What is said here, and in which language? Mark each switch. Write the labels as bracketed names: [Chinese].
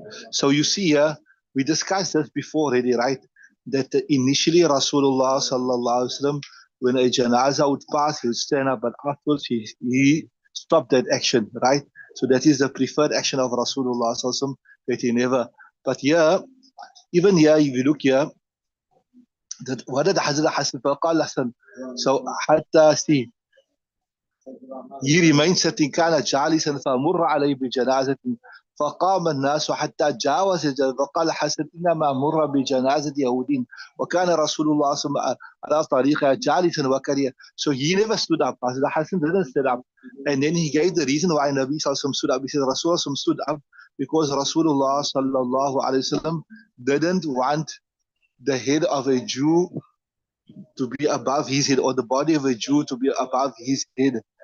[English] So you see here, we discussed this before already, right? That initially Rasulullah sallallahu alaihi wasallam, when a janaza would pass, he would stand up, but afterwards he stopped that action, right? So that is the preferred action of Rasulullah sallallahu alaihi wasallam, that he never. But here, even here, if you look here, that what did Hazrat Hassan faqal Hassan? So hatta see, he remained sitting, [Arabic] كان جالسا فمر عليه بجنازة فقام الناس حتى جاوز فقال حسن إنما مر بجنازة يهودين وكان رسول الله صلى الله عليه وسلم على طريقها جالسا وكريه. [English] So he never stood up. Hassan didn't stand up, and then he gave the reason why Nabi sallallahu alaihi wasallam stood up. He said Rasulullah stood up because Rasulullah sallallahu alaihi wasallam didn't want the head of a Jew to be above his head, or the body of a Jew to be above his head.